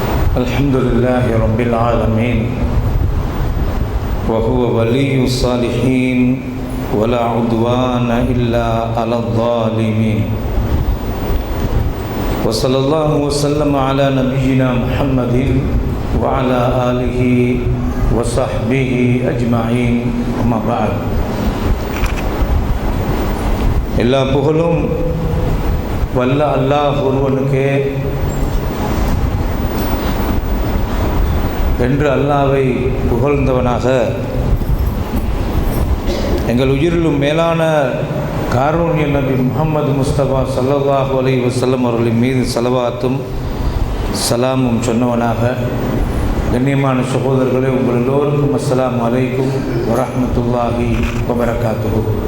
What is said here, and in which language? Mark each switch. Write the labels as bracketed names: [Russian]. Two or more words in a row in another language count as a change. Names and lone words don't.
[Arabic] الحمد لله رب العالمين وهو ولي الصالحين ولا عدوان إلا على الظالمين وصلى الله وسلم على نبينا محمد وعلى آله وصحبه أجمعين أما بعد [Tamil] எல்லா புகழும் வல்ல அல்லாஹ் ஒருவனுக்கே என்று அல்லாஹ்வை புகழ்ந்தவனாக எங்கள் உயிரிலும் மேலான காரூண்ய நபி முஹம்மது முஸ்தபா [Arabic] صلى الله عليه وسلم [Tamil] அவர்களின் மீது ஸலவாத்தும் சலாமும் சொன்னவனாக, கண்ணியமான சகோதரர்களே, உங்கள் எல்லோருக்கும் [Arabic] السلام عليكم ورحمة الله وبركاته.